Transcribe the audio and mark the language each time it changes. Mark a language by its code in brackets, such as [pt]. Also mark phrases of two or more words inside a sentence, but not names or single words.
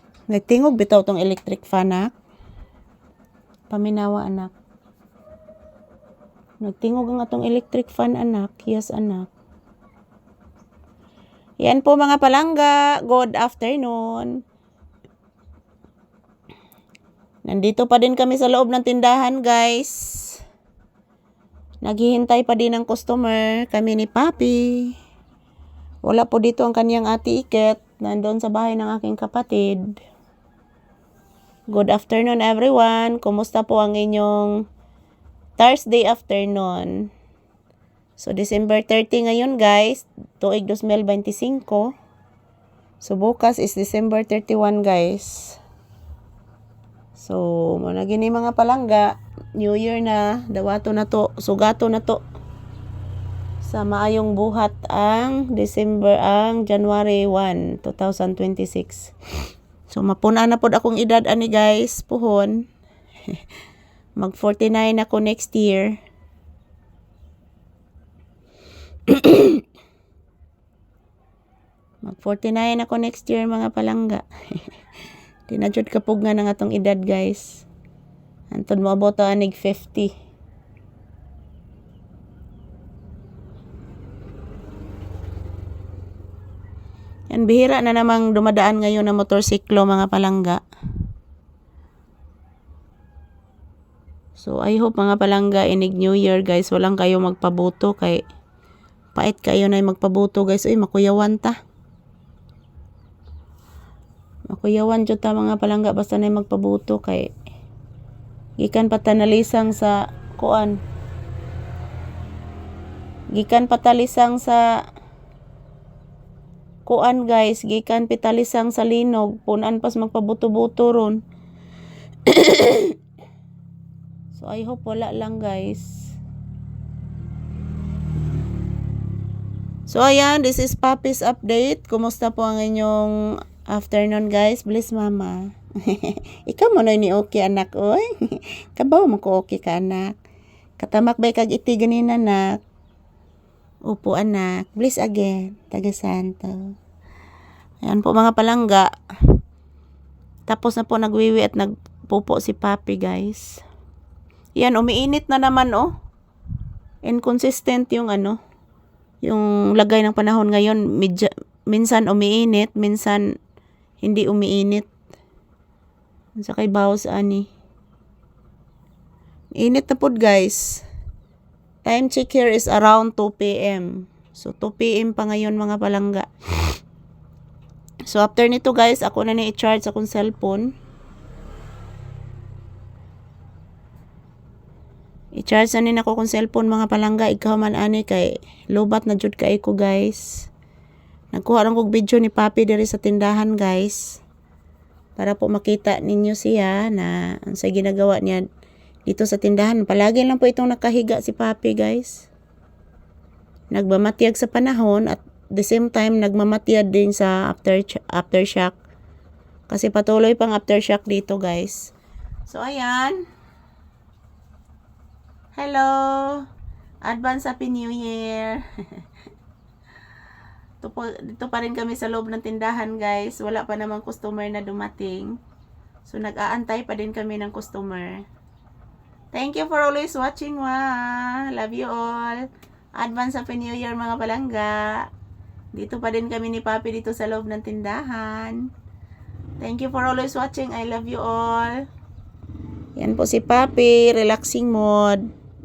[ceb] Nagtingog bitaw tong electric fan, anak. Paminawa, anak. Nagtingog ang atong electric fan, anak. Yes, anak. [tl] Yan po mga palangga. [en] Good afternoon. [tl] Nandito pa din kami sa loob ng tindahan, guys. Naghihintay pa din ng customer. Kami ni Papi. Wala po dito ang kaniyang ate Iket. Nandoon sa bahay ng aking kapatid. [en] Good afternoon, everyone. [tl] Kumusta po ang inyong Thursday afternoon? So, December 30 ngayon, guys. [ceb] Tuig 2025. So, bukas is December 31, guys. So, muna gini mga palangga. New Year na. Dawato na to. Sugato na to. Sa maayong buhat ang January 1, 2026. So, mapuna na po akong edad ani guys. Puhon. Mag 49 ako [en] next year. [ceb] Mag 49 ako [en] next year [ceb] mga palangga. Tinadjud kapug nga ng atong edad guys. Antod mo abot anig 50. [tl] Yan, bihira na namang dumadaan ngayon na motorsiklo mga palangga. [ceb] So, [en] I hope [ceb] mga palangga, inig New Year guys, walang kayo magpabuto kay pait kayo na magpabuto guys. Uy, makuyawan ta. Makuyawan jud ta mga palangga basta na magpabuto kay gikan patanalisang sa kuan. Gikan patalisang sa kuan guys, gikan pitalisang sa linog, punan pas magpabuto-buto ron. [en] So I hope [ceb] wala lang guys. [tl] So ayan, [en] this is Papi's update. [tl] Kumusta po ang inyong afternoon guys? Bless mama. [ceb] Ikaw mo na ni okay anak oy. Kabaw mo ko okay ka anak. Katamak bay kag iti ganin anak. [tl] Upo anak. Bless again. Taga Santo. Ayan po mga palangga. Tapos na po nagwiwi at nagpupo si Papi guys. Yan, umiinit na naman oh. Inconsistent yung ano. Yung lagay ng panahon ngayon. Minsan umiinit. Minsan hindi umiinit. [ceb] Sa kay bawas ani. Init na po guys. [en] Time check here is around 2 p.m. [tl] So 2 p.m. pa ngayon mga palangga. So after nito guys, [ceb] ako na i-charge akong cellphone. I-charge na nin ako kung cellphone mga palangga. Ikaw man ani kay lobat na jud kay ko guys. Nagkuha lang kog video ni Papi diri sa tindahan guys. [tl] Para po makita ninyo siya na ang sa ginagawa niya dito sa tindahan. Palagi lang po itong nakahiga si Papi guys. Nagmamatyag sa panahon [en] at the same time [tl] nagmamatyag din sa aftershock. Kasi patuloy pang aftershock dito guys. So ayan. Hello. [en] Advance Happy New Year. [tl] Dito pa rin kami sa loob ng tindahan guys. Wala pa namang customer na dumating. So nag-aantay pa din kami ng customer. [en] Thank you for always watching. Love you all. Advance Happy New Year [ceb] mga palangga. [tl] Dito pa din kami ni Papi dito sa loob ng tindahan. [en] Thank you for always watching. I love you all. [tl] Yan po si Papi. [en] Relaxing mode.